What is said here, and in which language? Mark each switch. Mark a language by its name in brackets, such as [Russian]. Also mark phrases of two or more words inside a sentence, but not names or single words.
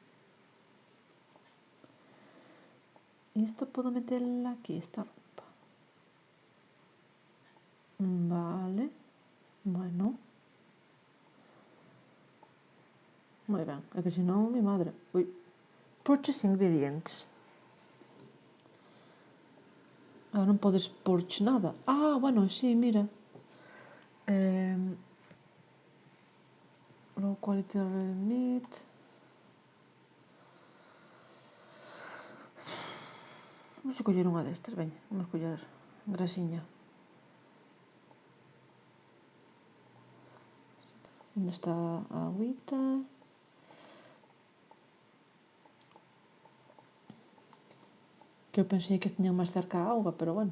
[Galician] E isto podo meterla aquí, esta roupa. Vale. Bueno. Moi ben. É que senón, [Spanish] mi madre. [Galician] Ui. [English] Purchase ingredients. [Galician] Non podes porche nada. Bueno, sí, mira. [English] Low quality red meat. [Galician] Vamos a coller unha destas, veña. Vamos a coller grasiña. Onde está a agüita? Que eu pensei que tiñan máis cerca a auga, pero bueno.